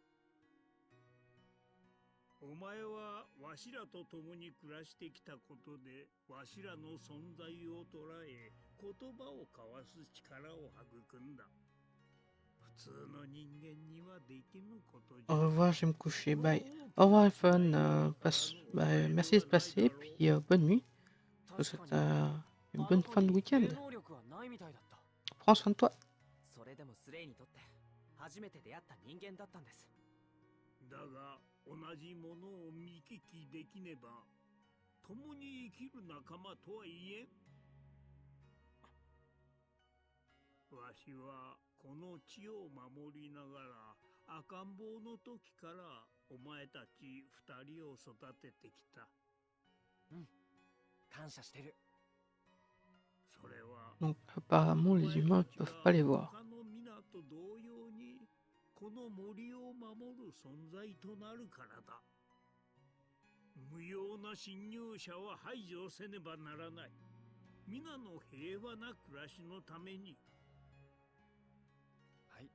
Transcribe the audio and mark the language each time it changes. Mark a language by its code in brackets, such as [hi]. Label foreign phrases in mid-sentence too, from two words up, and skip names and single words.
[ja] お前はわしらと共に暮らしてきたことでわしらの存在を捉え言葉を交わす力を育んだ。普通の人間にはできぬことじゃ。 [fr] Au revoir, je vais me coucher. Bye. Au revoir, iPhone. Merci de passer. Puis bonne nuit. Je te souhaite une bonne fin de week-end. Prends soin de toi. [ja] それでもスレイにとって初めて出会った人間だったんです。だが同じものを見聞きできねば共に生きる仲間とは言えん。わしはこの地を守りながら赤ん坊の時からお前たち二人を育ててきた。うん、感謝してる。それは [fr] Donc apparemment les humains ne peuvent pas les voir. [ja] 他の皆と同様にこの森を守る存在となるからだ。無用な侵入者は排除せねばならない。皆の平和な暮らしのために。はい。